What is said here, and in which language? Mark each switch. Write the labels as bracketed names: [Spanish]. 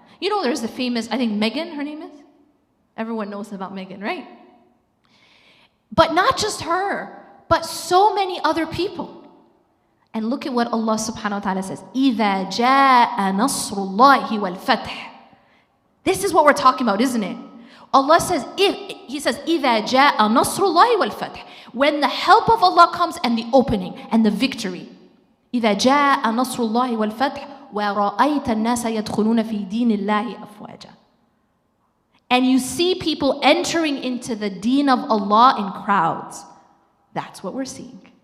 [English] You know, there's the famous, I think Megan, her name is? Everyone knows about Megan, right? But not just her, but so many other people. And look at what Allah subhanahu wa ta'ala says. [Arabic] إِذَا جَاءَ نَصْرُ اللَّهِ وَالْفَتْحِ. [English] This is what we're talking about, isn't it? Allah says, He says, [Arabic] إِذَا جَاءَ نَصْرُ اللَّهِ وَالْفَتْحِ. [English] When the help of Allah comes and the opening and the victory. [Arabic] إِذَا جَاءَ نَصْرُ اللَّهِ وَالْفَتْحِ وَرَأَيْتَ النَّاسَ يَدْخُلُونَ فِي دِينِ اللَّهِ أَفْوَاجًا. [English] And you see people entering into the deen of Allah in crowds. That's what we're seeing.